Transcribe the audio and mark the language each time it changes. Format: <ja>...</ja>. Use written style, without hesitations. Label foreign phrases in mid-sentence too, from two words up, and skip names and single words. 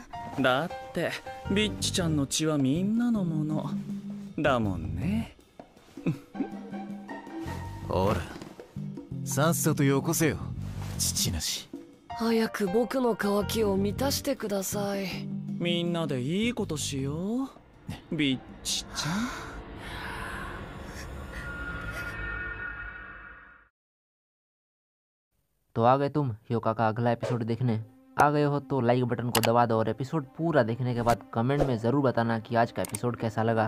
<ja>だってビッチちゃんの血はみんなのものだもんね。ほら、さっさとよこせよ父なし。早く僕の渇きを満たしてください。みんなでいいことしよう、ビッチちゃん。</ja> <hi>तो आ गए तुम ह्योका का अगला एपिसोड देखने। आ गए हो तो</hi> <en>like button</en> <hi>को दबा दो और एपिसोड पूरा देखने के बाद कमेंट में ज़रूर बताना कि आज का एपिसोड कैसा लगा।</hi>